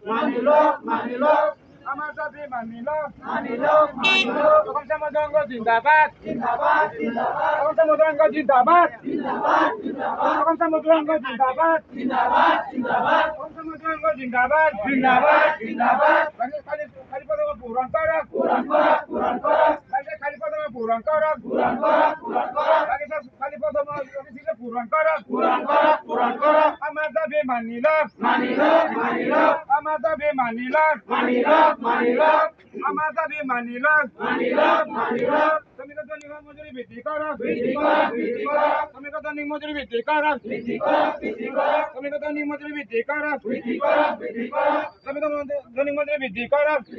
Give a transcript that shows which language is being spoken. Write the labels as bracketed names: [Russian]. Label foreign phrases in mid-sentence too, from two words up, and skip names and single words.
[Assamese] আমার দাবি মানিল অসম মজদুর সংঘ জিন্দাবাদ অসম মজদুর সংঘ জিন্দাবাদ অসম মজদুর সংঘ জিন্দাবাদ অসম মজদুর সংঘ জিন্দাবাদ খালি পদ পূরণ করক খালি পদ পূরণ করক খালি পদ পূরণ করক আমার দাবি মানিল আমার দাবি মানিল আমার দাবি মানিল শ্রমিকের দৈনিক মজুরি বৃদ্ধি করক শ্রমিকের দৈনিক মজুরি বৃদ্ধি করক শ্রমিকের দৈনিক মজুরি বৃদ্ধি করক শ্রমিকের দৈনিক মজুরি বৃদ্ধি করক